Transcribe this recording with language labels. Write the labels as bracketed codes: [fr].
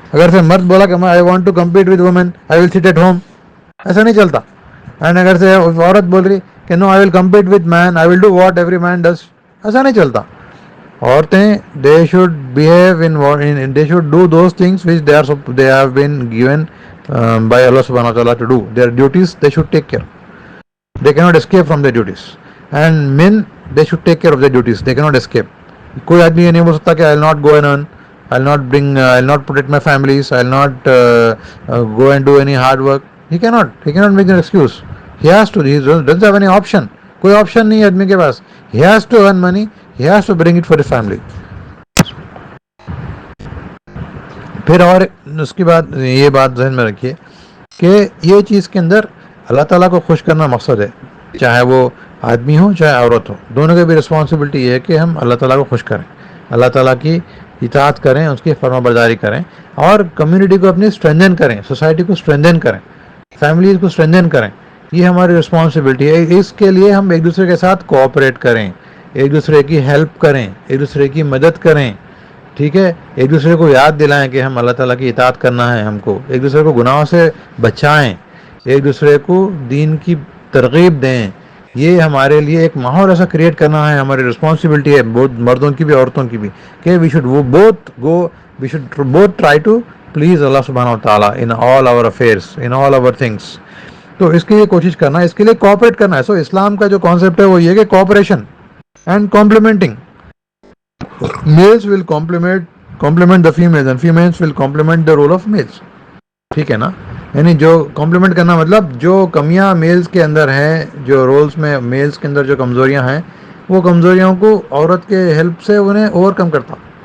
[ur] اگر سے مرد بولا کہ [en] I want to compete with women, I will sit at home, [ur] ایسا نہیں چلتا. [en] and [ur] اگر سے عورت بول رہی کہ [en] no I will compete with men, I will do what every man does, [ur] ایسا نہیں چلتا. [en] عورتیں they should behave and they should do those things which they have been given by Allah subhanahu wa ta'ala to do. Their duties they should take care. They cannot escape from their duties. And men they should take care of their duties. They cannot escape. [ur] کوئی آدمی یہ نہیں بول سکتا کہ [en] I'll not go and earn, I'll not protect my families, I'll not go and do any hard work. He cannot make an excuse. He has to. He doesn't have any option. [ur] کوئی option نہیں ہے آدمی کے پاس. [en] He has to earn money, he has to bring it for his family. [ur] پھر اور اس کی بعد یہ بات ذہن میں رکھیے کہ یہ چیز کے اندر اللہ تعالیٰ کو خوش کرنا مقصد ہے, چاہے وہ آدمی ہو چاہے عورت ہو, دونوں کی بھی رسپانسبلٹی یہ ہے کہ ہم اللہ تعالیٰ کو خوش کریں, اللہ تعالیٰ کی اطاعت کریں, اس کی فرما برداری کریں, اور کمیونٹی کو اپنی اسٹرینتھن کریں, سوسائٹی کو اسٹرینتھن کریں, فیملیز کو اسٹرینتھن کریں. یہ ہماری رسپانسبلٹی ہے. اس کے لیے ہم ایک دوسرے کے ساتھ کوآپریٹ کریں, ایک دوسرے کی ہیلپ کریں, ایک دوسرے کی مدد کریں, ٹھیک ہے, ایک دوسرے کو یاد دلائیں کہ ہم اللہ تعالیٰ کی اطاعت کرنا ہے, ہم کو ایک دوسرے کو گناہوں سے بچائیں, ایک دوسرے کو دین کی ترغیب دیں. یہ ہمارے لیے ایک ماحول ایسا کریٹ کرنا ہے, ہماری رسپانسبلٹی ہے, بہت مردوں کی بھی عورتوں کی بھی, کہ [en] We should both try to please اللہ سبحانہ و تعالیٰ in all our affairs, in all our things. [ur] تو اس کے لیے کوشش کرنا ہے, اس کے لیے کوآپریٹ کرنا ہے. سو اسلام کا جو کانسیپٹ ہے وہ یہ کہ [en] Cooperation and complementing. Males will complement the females and females will complement the role of males. [ur] ٹھیک ہے نا, یعنی جو کمپلیمنٹ کرنا مطلب جو کمیاں میلز کے اندر ہیں, جو رولز میں میلز کے اندر جو کمزوریاں ہیں, وہ کمزوریوں کو عورت کے ہیلپ سے انہیں اوور کم کرتا.